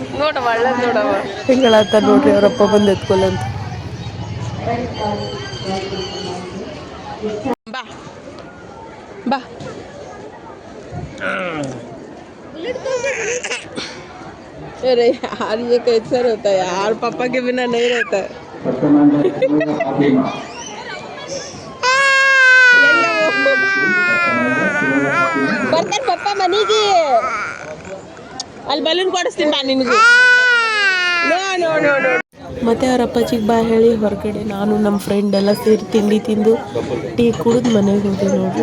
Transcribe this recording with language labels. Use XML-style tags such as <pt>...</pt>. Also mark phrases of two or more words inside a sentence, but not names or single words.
<kn>ನೋಡ ಒಳ್ಳೆ ನೋಡವ ಹಿಂಗಳತ್ತ ನೋಡ್ರಿ, ಅವರಪ್ಪ ಬಂದು ಎತ್ಕೊಲ್ಲಂತ.</kn> <hi>बा बा अरे यार ये कैसा रहता है यार, पापा के बिना नहीं रहता है।</hi> <kn>ಬರ್ತಾನೆ ಪಪ್ಪ ಮನೆಗೆ, ಅಲ್ಲಿ ಬಲೂನ್ ಕೊಡಿಸ್ತೀನಿ ಬಾ ನಿನಗೆ.</kn> <en>no no no no.</en> <kn>ಮತ್ತು ಅವ್ರ ಅಪ್ಪಾಜಿಗೆ ಬಾ ಹೇಳಿ ಹೊರಗಡೆ ನಾನು ನಮ್ಮ ಫ್ರೆಂಡ್ ಎಲ್ಲ ಸೇರಿ ತಿಂಡಿ ತಿಂದು ಟೀ ಕುಡಿದು ಮನೆಗೆ ಹೋದೆ ನೋಡ್ರಿ.</kn>